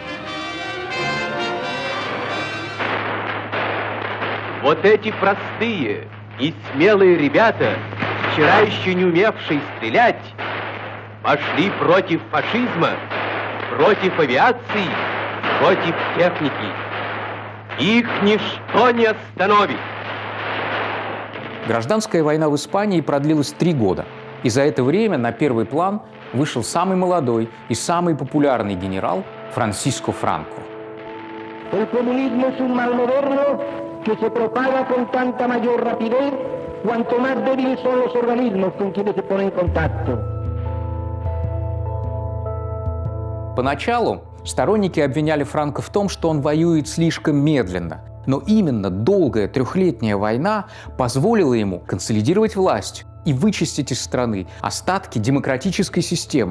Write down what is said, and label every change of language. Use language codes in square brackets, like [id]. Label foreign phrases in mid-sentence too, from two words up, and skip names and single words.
[ru] Вот эти простые и смелые ребята, вчера еще не умевшие стрелять, пошли против фашизма, против авиации, против техники. Их ничто не остановит. Гражданская война в Испании продлилась 3 года. И за это время на первый план вышел самый молодой и самый популярный генерал Франсиско Франко. [es] Que se propaga con tanta mayor rapidez cuanto más débiles son los organismos con quienes se pone en contacto. [ru] Поначалу сторонники обвиняли Франко в том, что он воюет слишком медленно. Но именно долгая 3-летняя война позволила ему консолидировать власть и вычистить из страны остатки демократической системы.